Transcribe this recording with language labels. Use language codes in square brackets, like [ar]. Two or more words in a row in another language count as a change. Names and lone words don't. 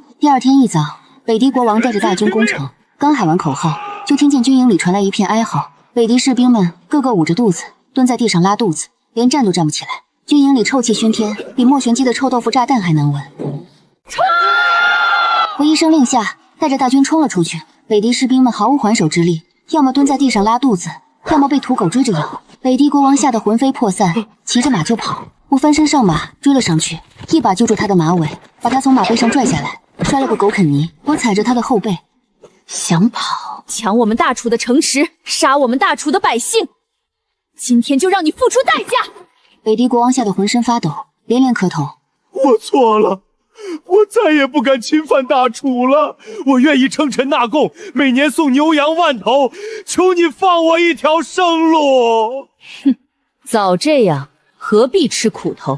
[zh] 第二天一早，北狄國王帶着大軍攻城，剛喊完口號，就聽見軍營裡傳來一片哀嚎。北狄士兵們個個捂着肚子，蹲在地上拉肚子，連站都站不起來。軍營裡臭氣熏天，比莫玄機的臭豆腐炸彈還难聞。衝！我一声令下，帶着大軍衝了出去。北狄士兵們毫無还手之力，要麼蹲在地上拉肚子，要麼被土狗追着咬。北狄國王嚇得魂飛魄散，騎着馬就跑。我翻身上馬追了上去，一把揪住他的馬尾，把他從馬背上拽下來，摔了個狗啃泥。我踩着他的後背，想跑，搶我們大楚的城池，殺我们大楚的百姓，今天就讓你付出代價！北狄國王嚇得渾身發抖，連連磕頭：“ 我錯了，我再也不敢侵犯大楚了。我願意稱臣納貢，每年送牛羊萬頭，求你放我一條生路。” 哼，早這樣，何必吃苦頭？